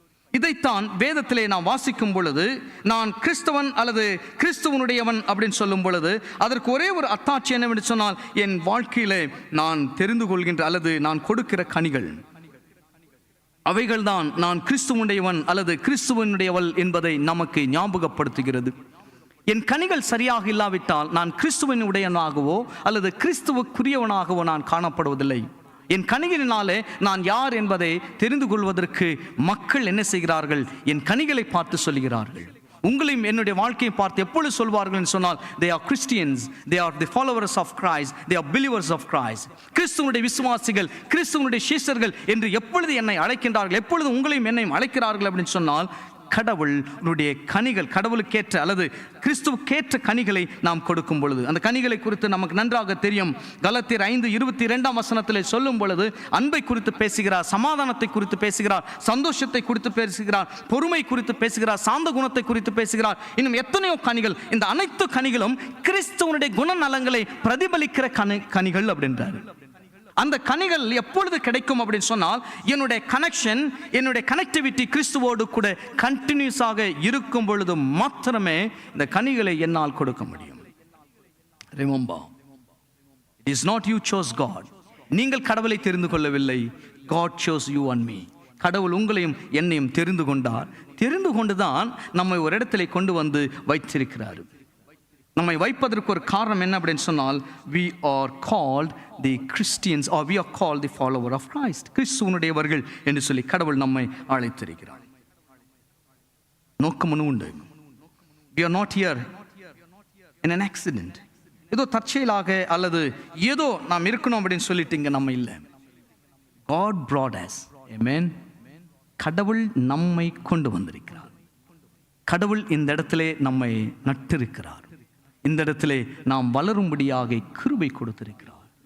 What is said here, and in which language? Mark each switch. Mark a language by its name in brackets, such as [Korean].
[Tamil] இதைத்தான் வேதத்திலே நாம் வாசிக்கும் பொழுது, நான் கிறிஸ்தவன் அல்லது கிறிஸ்துவனுடையவன் அப்படின்னு சொல்லும் பொழுது அதற்கு ஒரே ஒரு அத்தாட்சி என்னவென்று சொன்னால், என் வாழ்க்கையிலே நான் தெரிந்து கொள்கின்ற அல்லது நான் கொடுக்கிற கனிகள், அவைகள்தான் நான் கிறிஸ்துவனுடையவன் அல்லது கிறிஸ்துவனுடையவள் என்பதை நமக்கு ஞாபகப்படுத்துகிறது. என் கனிகள் சரியாக இல்லாவிட்டால் நான் கிறிஸ்துவின் உடையவனாகவோ அல்லது கிறிஸ்துவுக்குரியவனாகவோ நான் காணப்படுவதில்லை. என் கனிகளினாலே நான் யார் என்பதை தெரிந்து கொள்வதற்கு மக்கள் என்ன செய்கிறார்கள்? என் கனிகளை பார்த்து சொல்கிறார்கள். உங்களையும் என்னுடைய வாழ்க்கையை பார்த்து எப்பொழுது சொல்வார்கள் என்று சொன்னால், [English] they are Christians, they are the followers of Christ, they are believers of Christ. [Tamil] கிறிஸ்துவனுடைய விசுவாசிகள், கிறிஸ்துவனுடைய சீஷர்கள் என்று எப்பொழுது என்னை அழைக்கின்றார்கள், எப்பொழுது உங்களையும் என்னையும் அழைக்கிறார்கள் அப்படின்னு சொன்னால், கடவுளுடைய கனிகள், கடவுளுக்கேற்ற அல்லது கிறிஸ்துவுக்கேற்ற கனிகளை நாம் கொடுக்கும் பொழுது, அந்த கனிகளை குறித்து நமக்கு நன்றாக தெரியும். கலாத்தியர் 5:22 வசனத்தில் சொல்லும் பொழுது அன்பை குறித்து பேசுகிறார், சமாதானத்தை குறித்து பேசுகிறார், சந்தோஷத்தை குறித்து பேசுகிறார், பொறுமை குறித்து பேசுகிறார், சாந்த குணத்தை குறித்து பேசுகிறார். இன்னும் எத்தனையோ கனிகள். இந்த அனைத்து கனிகளும் கிறிஸ்துவனுடைய குணநலங்களை பிரதிபலிக்கிற கனிகள் அப்படின்றார். அந்த கனிகள் எப்பொழுது கிடைக்கும் அப்படின்னு சொன்னால், என்னுடைய கனெக்ஷன், என்னுடைய கனெக்டிவிட்டி கிறிஸ்துவோடு கூட கண்டினியூஸாக இருக்கும் பொழுது மாத்திரமே இந்த கனிகளை என்னால் கொடுக்க முடியும். [English] Remember, it is not you chose God. [Tamil] நீங்கள் கடவுளை தெரிந்து கொள்ளவில்லை, [English] God chose you and me. [Tamil] கடவுள் உங்களையும் என்னையும் தெரிந்து கொண்டார். தெரிந்து கொண்டுதான் நம்மை ஒரு இடத்திலே கொண்டு வந்து வைத்திருக்கிறார். நம்மை வைப்பதற்கு ஒரு காரணம் என்ன அப்படின்னு சொன்னால், [English] we are called the Christians or we are called the follower of Christ. [Tamil] கிறிஸ்துவனுடையவர்கள் என்று சொல்லி கடவுள் நம்மை அழைத்திருக்கிறார். நோக்கம் உண்டு. [English] we are not here in an accident. [Tamil] ஏதோ தற்செயலாக அல்லது ஏதோ நாம் இருக்கணும் அப்படின்னு சொல்லிட்டு இங்க நம்ம இல்லை. [English] God brought us. Amen. [Tamil] கடவுள் நம்மை கொண்டு வந்திருக்கிறார். கடவுள் இந்த இடத்திலே நம்மை நட்டிருக்கிறார். இந்த இடத்திலே நாம் வளரும்படியாக கிருபை கொடுத்திருக்கிறார்.